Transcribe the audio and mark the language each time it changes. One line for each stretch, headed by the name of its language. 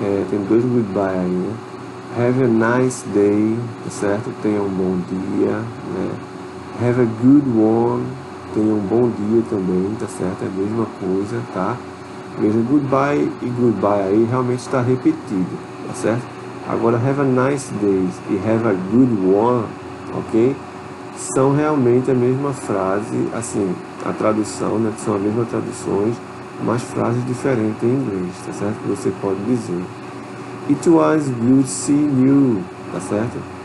Portuguese: Tem 2 goodbye aí, né?
English: Have a nice day,
Portuguese: tá certo? Tenha um bom dia, né?
English: Have a good one,
Portuguese: tenha um bom dia também, tá certo? É a mesma coisa, tá? Veja, goodbye e goodbye aí realmente está repetido, tá certo? Agora, have a nice day e have a good one, ok? São realmente a mesma frase, assim, a tradução, né? São as mesmas traduções, mas frases diferentes em inglês, tá certo? Que você pode dizer.
English: It was good seeing you, tá certo?